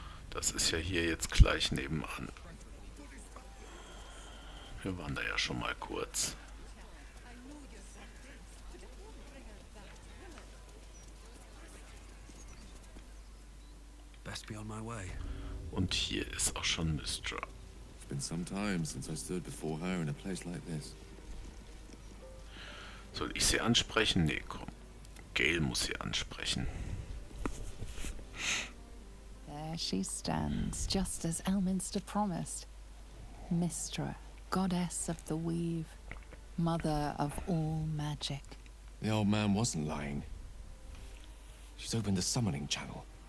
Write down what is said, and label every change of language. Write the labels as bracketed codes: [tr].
[de] Das ist ja hier jetzt gleich nebenan. Wir waren da ja schon mal kurz. [en] Best be on my way. [de] Und hier ist auch schon Mystra. [en] It's been some time since I stood before her in a place like this. [de] Soll ich sie ansprechen? Nee, komm. Gale muss sie ansprechen. [en] There she stands, just as Elminster promised. Mystra, goddess of the weave, mother of all magic. The old man wasn't lying. She's opened the summoning channel.